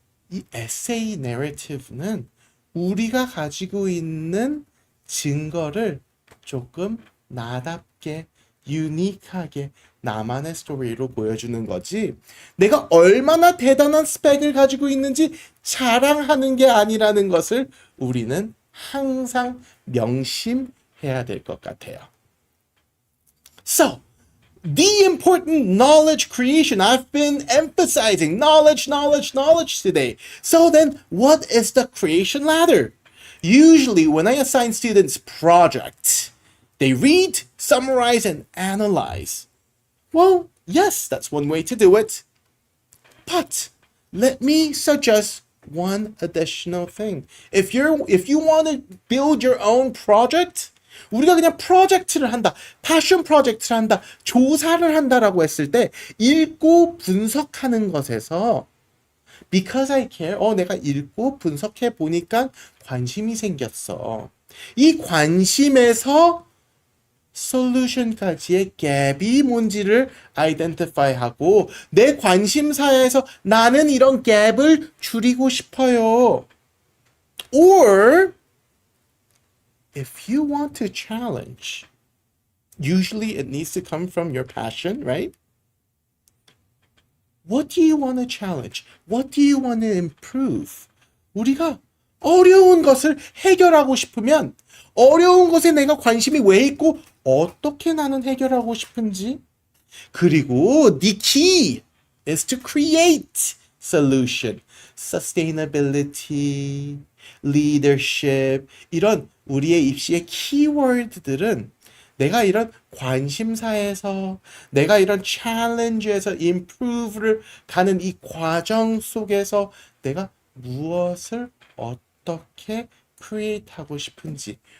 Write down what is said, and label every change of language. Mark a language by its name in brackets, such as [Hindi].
[Korean] 이 에세이 내러티브는 우리가 가지고 있는 증거를 조금 나답게, 유니크하게 나만의 스토리로 보여주는 거지, 내가 얼마나 대단한 스펙을 가지고 있는지 자랑하는 게 아니라는 것을 우리는 항상 명심해야 될 것 같아요. [English] So, the important knowledge creation. I've been emphasizing knowledge today. So then, what is the creation ladder? Usually, when I assign students projects, they read, summarize, and analyze. Well, yes, that's one way to do it. But let me suggest one additional thing. If you want to build your own project, [Korean] 우리가 그냥 프로젝트를 한다, 패션 프로젝트를 한다, 조사를 한다라고 했을 때 읽고 분석하는 것에서 [English] because I care, [Korean] 내가 읽고 분석해 보니까 관심이 생겼어. 이 관심에서 솔루션까지의 갭이 뭔지를 아이덴티파이하고 내 관심사에서 나는 이런 갭을 줄이고 싶어요. [English] Or if you want to challenge, usually it needs to come from your passion, right? What do you want to challenge? What do you want to improve? [Korean] 우리가 어려운 것을 해결하고 싶으면 어려운 것에 내가 관심이 왜 있고 어떻게 나는 해결하고 싶은지, 그리고 [English] the key is to create solution. [Korean] Sustainability, leadership, 이런 우리의 입시의 키워드들은 내가 이런 관심사에서, 내가 이런 챌린지에서 improve를 가는 이 과정 속에서 내가 무엇을 어떻게 create 하고 싶은지,